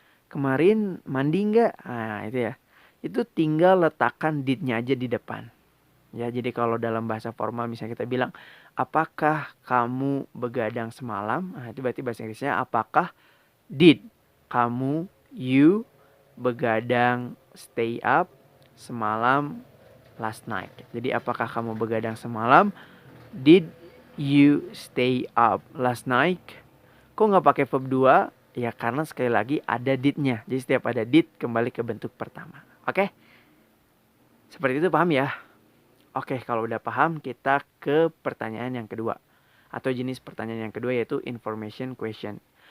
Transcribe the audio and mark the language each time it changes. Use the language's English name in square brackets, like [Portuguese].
[Indonesian] Kemarin mandi nggak? Nah, itu ya. Itu tinggal letakkan did-nya aja di depan. Ya, jadi kalau dalam bahasa formal misalnya kita bilang, apakah kamu begadang semalam? Nah, itu berarti bahasa Inggrisnya apakah did kamu, you, begadang [English] stay up [Indonesian] semalam [English] last night. [Indonesian] Jadi apakah kamu begadang semalam? [English] Did you stay up last night? [Indonesian] Kok nggak pakai verb 2? Ya karena sekali lagi ada did-nya. Jadi setiap ada did kembali ke bentuk pertama. Oke? Seperti itu, paham ya? Oke, kalau udah paham kita ke pertanyaan yang kedua. Atau jenis pertanyaan yang kedua yaitu information question.